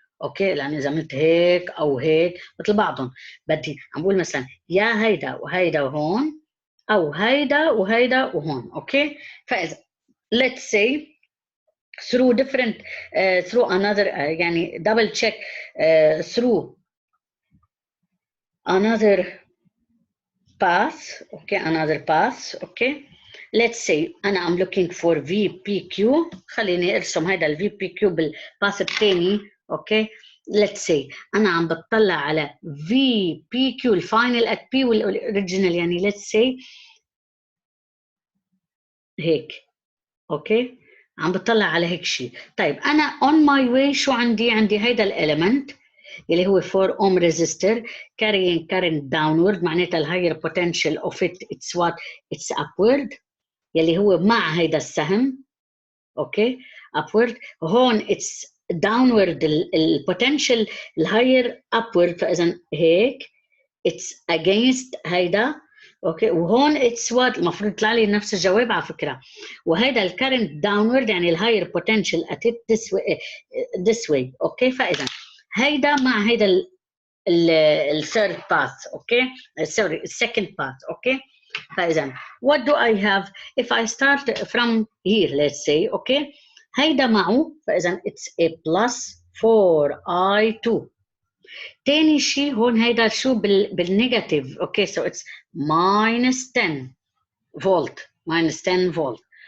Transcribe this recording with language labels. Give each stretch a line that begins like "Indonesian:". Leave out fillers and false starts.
Arabic: اوكي لان اذا عملت هيك او هيك مثل بعضهم بدي عم بقول مثلا يا هيدا وهيدا وهون او هيدا وهيدا وهون.
English: Okay فاذا let's say through different through another يعني double check through another path. okay another path. okay let's say أنا I'm looking for VPQ.
Arabic: خليني أرسم هذا ال VPQ بالباث الثاني.
English: okay let's say
Arabic: أنا عم بتطلع على VPQ الفاينل at P والأوريجينال، يعني let's say هيك. أوكي، عم بتطلع على هيك شيء. طيب أنا
English: on my way
Arabic: شو عندي؟ عندي هيدا الإليمنت اللي هو
English: 4 ohm resistor carrying current downward،
Arabic: معناتها الهاير potential of
English: it it's what it's upward،
Arabic: يلي هو مع هيدا السهم. اوكي upward، هون
English: it's downward
Arabic: البوتنشال الهاير upward، فاذا هيك
English: it's against
Arabic: هيدا. اوكي، وهون
English: it's what
Arabic: المفروض يطلع لي نفس الجواب على فكره. وهيدا الكرنت
English: downward
Arabic: يعني الهاير
English: potential at it this way.
Arabic: اوكي، فاذا هيدا مع هيدا الثيرد باث. اوكي سوري السكند باث.
English: Okay, فاذا what do I have if I start from here let's say.
Arabic: اوكي، هيدا معه، فاذا
English: it's a plus 4i2.
Arabic: تاني شيء هون هيدا شو بالنيجاتيف.
English: Okay so it's minus 10 volt minus 10 volt.